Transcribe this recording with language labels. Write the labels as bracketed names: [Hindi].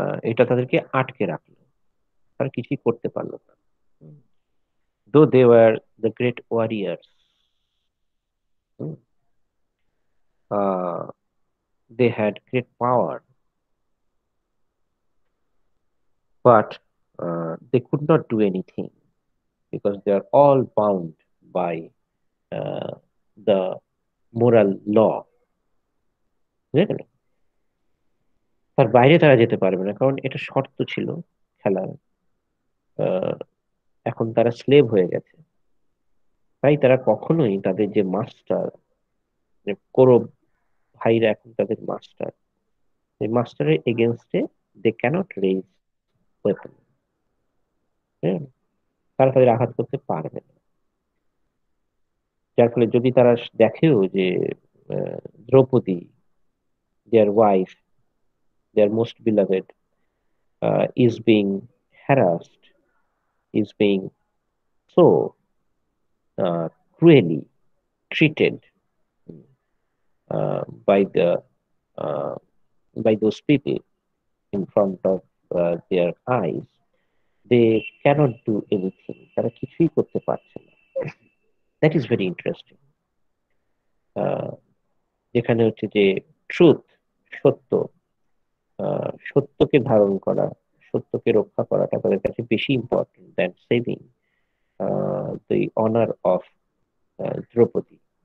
[Bangla] এটা তাদেরকে আটকে রাখলো, তারা কিছুই করতে পারলো না। [English] Though they were the great warriors, they had great power, but they could not do anything because they are all bound by the moral law. [Bangla] বুঝলে গেল? তার বাইরে তারা যেতে পারবে না, কারণ এটা শর্ত ছিল খেলার। আহ, এখন তারা স্লেভ হয়ে গেছে, তাই তারা কখনোই তাদের যে মাস্টার, কৌরব ভাইরা এখন তাদের মাস্টার, এই মাস্টারের এগেনস্টে [English] They can't raise weapon. [Bangla] তারা তাদের আঘাত করতে পারবে না। যার ফলে যদি তারা দেখেও যে [English] Draupadi, their wife, their most beloved, is being harassed, is being so cruelly treated by the uh, by those people in front of their eyes, they cannot do anything. [Bangla] তারা কিছুই করতে পারছে না। [English] That is very interesting. [Bangla] যেখানে হচ্ছে যে truth, সত্য, সত্যকে ধারণ করা, সত্যকে রক্ষা করাটা তাদের কাছে বেশি important [English] Than saving the honour of Draupadi.